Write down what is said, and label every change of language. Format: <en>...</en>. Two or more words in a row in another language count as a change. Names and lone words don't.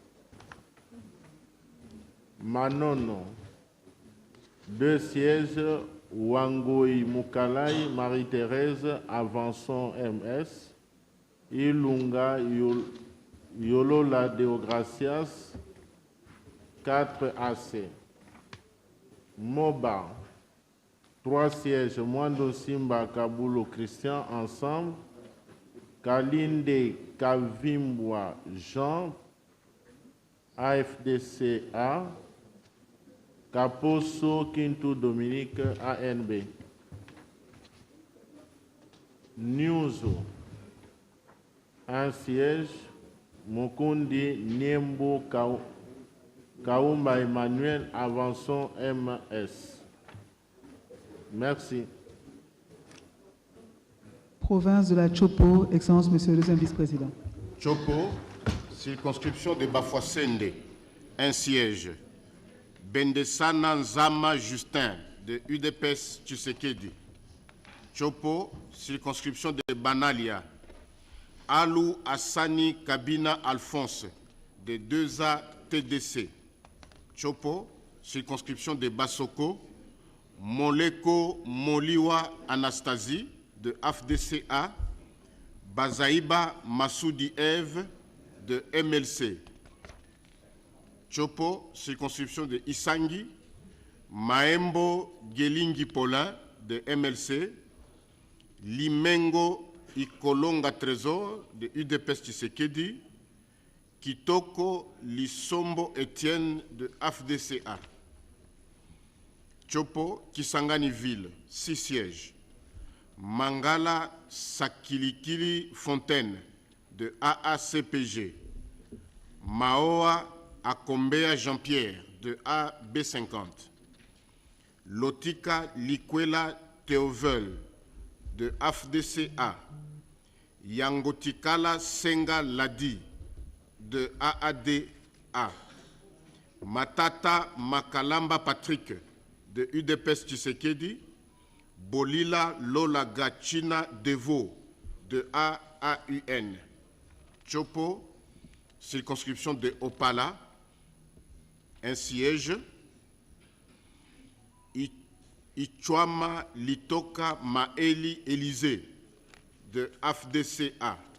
<fr>Manono, 2 sièges, Wangoi Mukalai, Marie-Thérèse, Avançon MS, Ilunga Yolola Deogracias, 4 AC. Moba, 3 sièges, Mwando Simba Kabulo Christian, ensemble, Kalinde Kavimbwa Jean, AFDCA, Kaposo Kintu Dominique, ANB. Nyuzo, 1 siège, Mukundi Niembo Kaumba Emmanuel, Avançon MS. Merci. Province de la Chopo, Excellence, Monsieur le deuxième vice-président. Chopo, circonscription de Bafouassende, 1 siège. Bendesana Nzama Justin, de UDPS Tshisekedi. Chopo, circonscription de Banalia. Alou Assani Kabina Alphonse, de 2A TDC. Chopo, circonscription de Basoko. Moleko Moliwa Anastasie, de AFDCA. Bazaïba Massoudi Eve, de MLC. Chopo, circonscription de Isangi. Maembo Gelingi Paulin, de MLC. Limengo Ikolonga Trésor, de UDPS Tshisekedi. Kitoko Lisombo Etienne, de AFDCA. Chopo, Kisangani Ville, 6 sièges. Mangala Sakilikili Fontaine, de AACPG. Maoa Akombea Jean-Pierre, de AB50. Lotika Likwela Théovel, de AFDCA. Yangotikala Senga Ladi, de AADA. Matata Makalamba Patrick, de UDPS Tshisekedi. Bolila Lola Gachina Devo, de AAUN. Chopo, circonscription de Opala, 1 siège. Ichwama Litoka Maeli Élysée, de AFDCA.</fr>